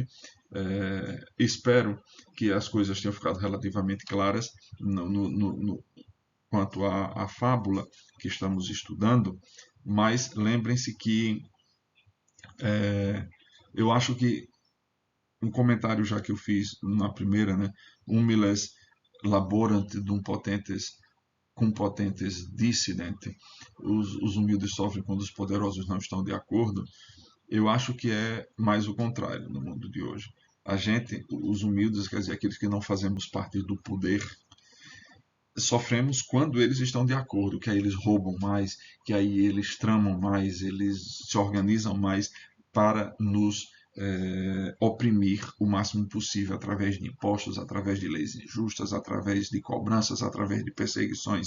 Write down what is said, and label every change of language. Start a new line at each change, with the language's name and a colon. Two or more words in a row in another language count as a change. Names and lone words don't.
Portuguese: Espero que as coisas tenham ficado relativamente claras quanto à fábula que estamos estudando, mas lembrem-se que eu acho que um comentário já que eu fiz na primeira, né,
Latin: humiles laborant dum potentes cum potentes dissidente,
Portuguese: os humildes sofrem quando os poderosos não estão de acordo. Eu acho que é mais o contrário no mundo de hoje. A gente, os humildes, quer dizer, aqueles que não fazemos parte do poder, sofremos quando eles estão de acordo, que aí eles roubam mais, que aí eles tramam mais, eles se organizam mais para nos oprimir o máximo possível através de impostos, através de leis injustas, através de cobranças, através de perseguições.